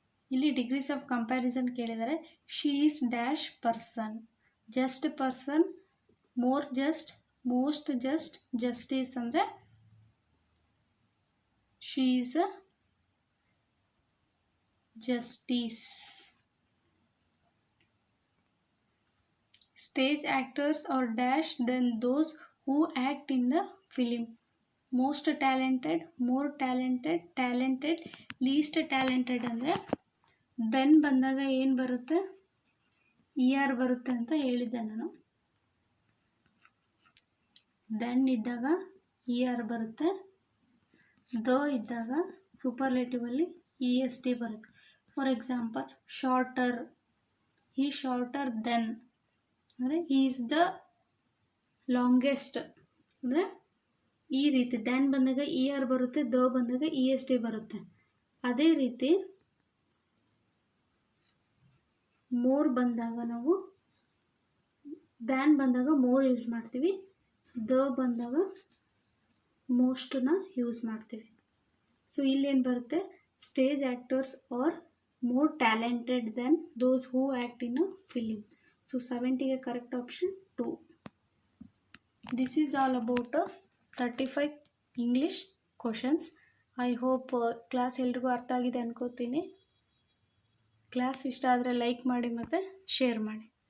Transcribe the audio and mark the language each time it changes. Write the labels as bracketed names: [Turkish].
[English] ಇಲ್ಲಿ degrees of comparison [Kannada] ಕೇಳಿದರೆ. [English] She is dash person. Just person, more just, most just, justice [Kannada] ಅಂದರೆ [English] She is a justice. Stage actors are dash than those who act in the film. Most talented, more talented, talented, least talented [Kannada] ಅಂದರೆ then ಬಂದಾಗ ಏನು ಬರುತ್ತೆ? ER ಬರುತ್ತೆ ಅಂತ ಹೇಳಿದ್ದೆ ನಾನು. Then ಇದ್ದಾಗ ER ಬರುತ್ತೆ. ದ ಇದ್ದಾಗ ಸೂಪರ್ಲೇಟಿವಲ್ಲಿ EST ಬರುತ್ತೆ. [English] for example, shorter, he shorter than ಅಂದರೆ he is the longest [Kannada] ಅಂದರೆ ಈ ರೀತಿ. ದೆನ್ ಬಂದಾಗ ER ಬರುತ್ತೆ, ದ ಬಂದಾಗ EST ಬರುತ್ತೆ. ಅದೇ ರೀತಿ ಮೋರ್ ಬಂದಾಗ ನಾವು ದ್ಯಾನ್ ಬಂದಾಗ ಮೋರ್ ಯೂಸ್ ಮಾಡ್ತೀವಿ, ದ ಬಂದಾಗ ಮೋಸ್ಟನ್ನ ಯೂಸ್ ಮಾಡ್ತೀವಿ. ಸೊ ಇಲ್ಲೇನು ಬರುತ್ತೆ? [English] Stage actors are more talented than those who act in a film. So 70ಗೆ correct option 2. This is all about 35 English questions. I hope [Kannada] class ಎಲ್ರಿಗೂ ಅರ್ಥ ಆಗಿದೆ ಅನ್ಕೋತೀನಿ. ಕ್ಲಾಸ್ ಇಷ್ಟ ಆದರೆ ಲೈಕ್ ಮಾಡಿ ಮತ್ತು ಶೇರ್ ಮಾಡಿ.